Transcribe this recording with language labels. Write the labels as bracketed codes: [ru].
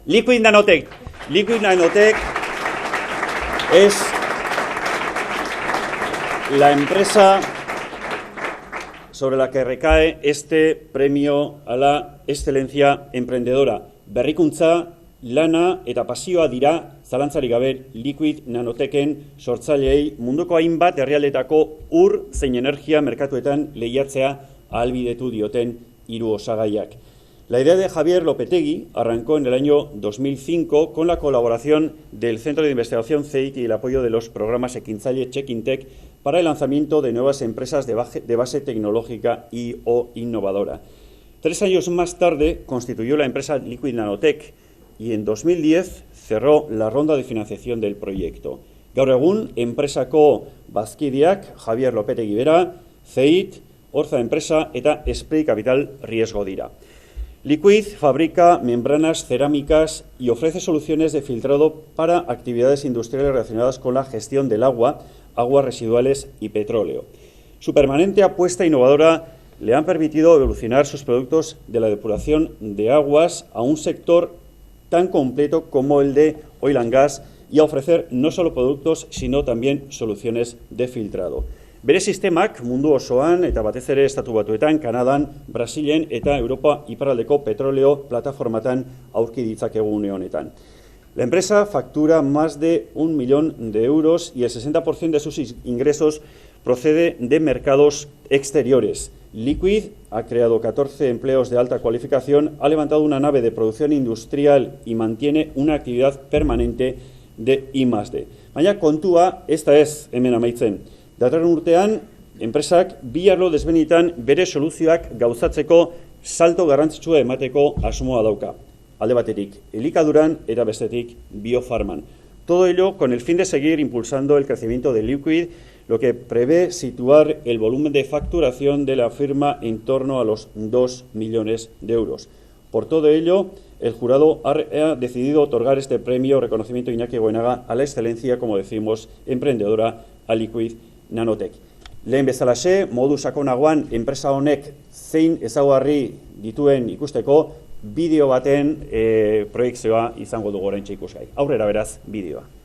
[es] Liquid Nanotech. Liquid Nanotech es la empresa sobre la que recae este premio a la excelencia emprendedora. [eu] Berrikuntza, lana eta pasioa dira zalantzarik gabe Liquid Nanotechen sortzaileei munduko hainbat herrialdetako ur zein energia merkatuetan lehiatzea ahalbidetu dioten hiru osagaiak. [es] La idea de Javier Lopetegui arrancó en el año 2005 con la colaboración del Centro de Investigación CEIT y el apoyo de los programas Ekintzaile Chekintec para el lanzamiento de nuevas empresas de base tecnológica y o innovadora. 3 años más tarde constituyó la empresa Liquid Nanotech y en 2010 cerró la ronda de financiación del proyecto. [eu] Gaur egun, enpresako bazkideak Javier Lopetegui bera, CEIT, Orza Enpresa eta Spray Capital Riesgo dira. [es] Liquid fabrica membranas cerámicas y ofrece soluciones de filtrado para actividades industriales relacionadas con la gestión del agua, aguas residuales y petróleo. Su permanente apuesta innovadora le han permitido evolucionar sus productos de la depuración de aguas a un sector tan completo como el de oil and gas y a ofrecer no solo productos, sino también soluciones de filtrado. [eu] Bere sistemak mundu osoan eta batez ere Estatu Batuetan, Kanadan, Brasilen eta Europa iparraldeko petroleo plataformatan aurki ditzakegu une honetan. [es] La empresa factura más de 1 millón de euros y el 60% de sus ingresos procede de mercados exteriores. Liquid ha creado 14 empleos de alta cualificación, ha levantado una nave de producción industrial y mantiene una actividad permanente de I+D. [eu] Baina kontua, esta es hemen amaitzen. Datorren urtean, enpresak bi arlo desbenitan bere soluzioak gauzatzeko salto garrantzitsua emateko asmoa dauka. Alde batetik, elikaduran eta bestetik biofarman. [es] Todo ello con el fin de seguir impulsando el crecimiento de Liquid, lo que prevé situar el volumen de facturación de la firma en torno a los 2 millones de euros. Por todo ello, el jurado ha decidido otorgar este premio reconocimiento Iñaki Goenaga a la excelencia, como decimos, emprendedora a Liquid Nanotech. [eu] Lehen bezalaxe, modu sakonagoan enpresa honek zein ezaugarri dituen ikusteko bideo baten proiekzioa izango dugu oraintxe ikusgai. Aurrera beraz, bideoa.